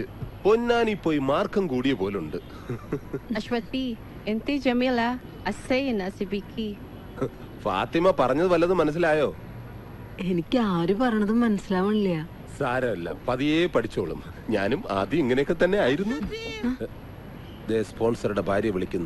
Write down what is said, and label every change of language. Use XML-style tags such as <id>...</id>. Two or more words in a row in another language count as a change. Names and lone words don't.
<ml>പൊന്നാനി പോയി മാർക്കം കൂടിയ പോലുണ്ട്. അശ്വതി,</ml> <ar>انتي جميلة. السينة سبيكي.</ar> <ml>ഫാത്തിമ പറഞ്ഞത് വല്ലതും മനസ്സിലായോ? എനിക്ക് ആര് പറഞ്ഞതും മനസ്സിലാവണില്ല. സാരമല്ല, പതിയെ പഠിച്ചോളും. ഞാനും ആദ്യം ഇങ്ങനെയൊക്കെ തന്നെ ആയിരുന്നു. സ്പോൺസറുടെ ഭാര്യ വിളിക്കുന്നു.</ml>